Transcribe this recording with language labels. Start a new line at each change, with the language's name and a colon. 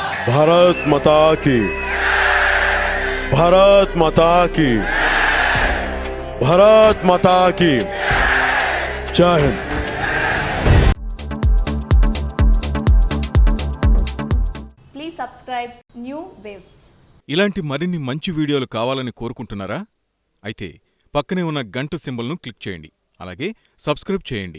Hindi: भारत माता की, भारत माता की, भारत माता की जय Hind.
English: Please subscribe New Waves.
Telugu: ఇలాంటి మరిన్ని మంచి వీడియోలు కావాలని కోరుకుంటున్నారా? అయితే పక్కనే ఉన్న గంట సింబల్ను క్లిక్ చేయండి. అలాగే సబ్స్క్రైబ్ చేయండి.